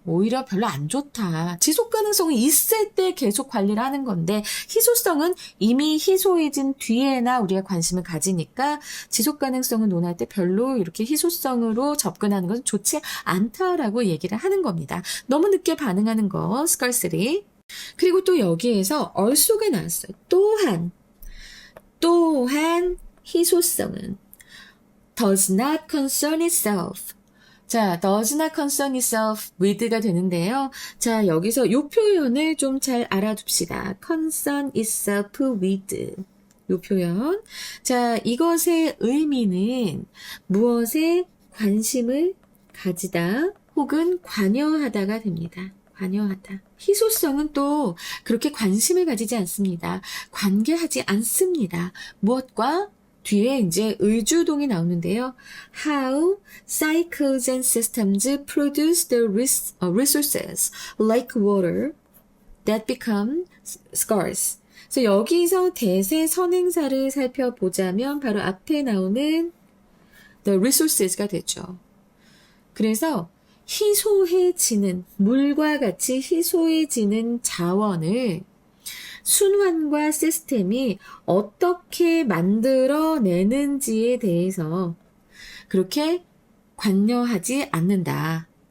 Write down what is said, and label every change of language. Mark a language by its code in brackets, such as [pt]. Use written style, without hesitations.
[ko] 오히려 별로 안 좋다. 지속 가능성이 있을 때 계속 관리를 하는 건데 희소성은 이미 희소해진 뒤에나 우리가 관심을 가지니까 지속 가능성을 논할 때 별로 이렇게 희소성으로 접근하는 것은 좋지 않다라고 얘기를 하는 겁니다. 너무 늦게 반응하는 거 scarcity. 그리고 또 여기에서 also가 나왔어요. 또한 희소성은 [en] does not concern itself. 자, does not concern itself with가 되는데요. [ko] 자, 여기서 이 표현을 좀 잘 알아둡시다. [en] concern itself with. [ko] 이 표현. 자, 이것의 의미는 무엇에 관심을 가지다 혹은 관여하다가 됩니다. 관여하다. 희소성은 또 그렇게 관심을 가지지 않습니다. 관계하지 않습니다. 무엇과? 뒤에 이제 의주동이 나오는데요. [en] How cycles and systems produce the resources like water that become scarce. [ko] 그래서 여기서 대세 선행사를 살펴보자면 바로 앞에 나오는 the resources가 되죠. 그래서 희소해지는 물과 같이 희소해지는 자원을 순환과 시스템이 어떻게 만들어내는지에 대해서 그렇게 관여하지 않는다.